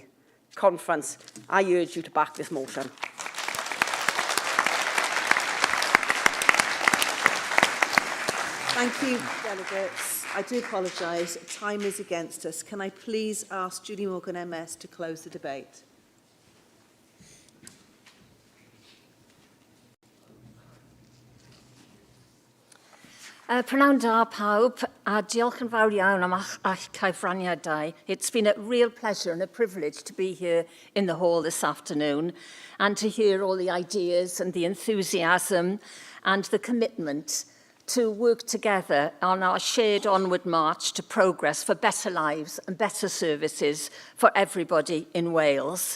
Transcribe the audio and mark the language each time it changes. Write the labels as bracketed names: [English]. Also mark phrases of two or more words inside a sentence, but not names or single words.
[English] Conference, I urge you to back this motion. Thank you, delegates. I do apologise. Time is against us. Can I please ask Julie Morgan MS to close the debate? [Welsh] Prynawn da pawb, a diolch yn fawr iawn am eich cyfraniadau. [English] It's been a real pleasure and a privilege to be here in the hall this afternoon and to hear all the ideas and the enthusiasm and the commitment to work together on our shared onward march to progress for better lives and better services for everybody in Wales.